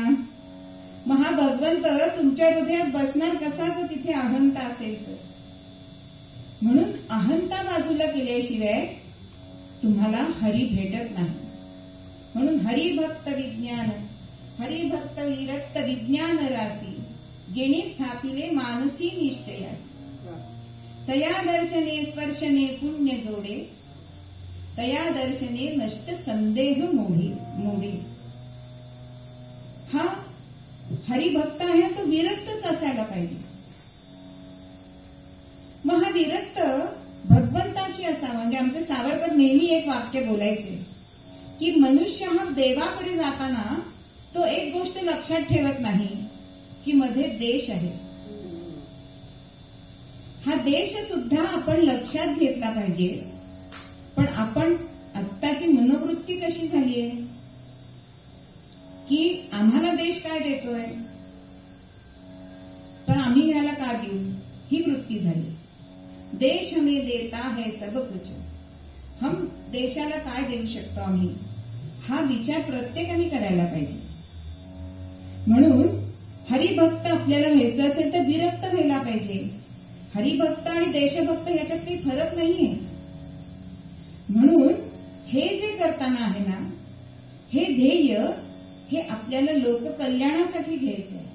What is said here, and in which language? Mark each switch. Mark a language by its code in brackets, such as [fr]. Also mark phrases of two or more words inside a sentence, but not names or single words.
[mr] मग हा भगवंत तुमच्या हृदयात बसणार कसा तर तिथे अहंता असेल तर. म्हणून अहंता बाजूला केल्याशिवाय तुम्हाला हरी भेटत नाही. म्हणून हरिभक्त विज्ञान, हरिभक्त विरक्त विज्ञान रासी, जेणे स्थापिले मानसी निश्चयास, तया दर्शने स्पर्शने पुण्य जोडे, तया दर्शने नष्ट संदेह मोडे. हा हरिभक्त आहे तो विरक्तच असायला पाहिजे. मग हा विरक्त भगवंताशी असावा. म्हणजे आमचे सावरकर नेहमी एक वाक्य बोलायचे की मनुष्य हा देवाकडे जाताना तो एक गोष्ट लक्षात ठेवत नाही की मध्ये देश आहे. हा देश सुद्धा आपण लक्षात घेतला पाहिजे. पण आपण आत्ताची मनोवृत्ती कशी झालीय की आम्हाला देश काय देतोय पण आम्ही याला का देऊ, ही वृत्ती झाली. [hi] देश हमें देता है सब कुछ, [mr] हम देशाला काय देऊ शकतो आम्ही, हा विचार प्रत्येकाने करायला पाहिजे. म्हणून हरिभक्त आपल्याला व्हायचं असेल तर विरक्त व्हायला पाहिजे. हरिभक्त आणि देशभक्त याच्यात काही फरक नाहीये. म्हणून हे जे करताना आहे ना, हे ध्येय हे आपल्याला लोककल्याणासाठी घ्यायचं आहे.